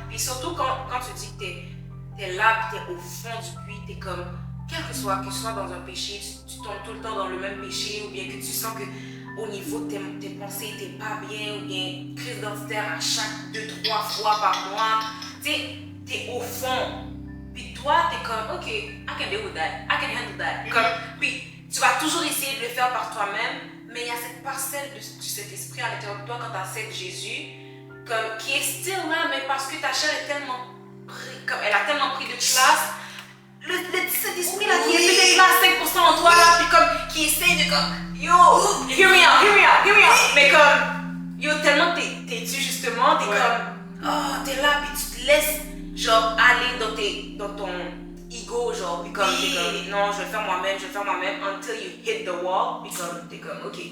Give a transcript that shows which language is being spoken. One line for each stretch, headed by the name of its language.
French: Puis surtout quand tu dis que t'es là, puis t'es au fond du puits, t'es comme, quel que ce soit dans un péché, tu tombes tout le temps dans le même péché, ou bien que tu sens que au niveau de tes pensées, t'es pas bien, ou bien crise d'identitaire à chaque 2-3 fois par mois. Tu sais, t'es au fond. Puis toi, t'es comme, ok,
English: I can deal with that, I can handle that.
French: Comme, puis tu vas toujours essayer de le faire par toi-même, mais il y a cette parcelle de cet esprit à l'intérieur de toi quand tu acceptes Jésus, comme, qui est still là, mais parce que ta chair est tellement pris, comme elle a tellement pris de place, cet esprit-là qui est peut-être là à 5% en toi, là, puis comme, qui essaye de comme,
English: yo, hear me out,
French: mais comme, yo, tellement t'es dû justement, t'es comme, oh, t'es là, puis tu te laisses, genre, aller dans ton ego, genre, puis comme, t'es comme, non, je vais le faire moi-même,
English: until you hit the wall,
French: puis comme, t'es comme, ok.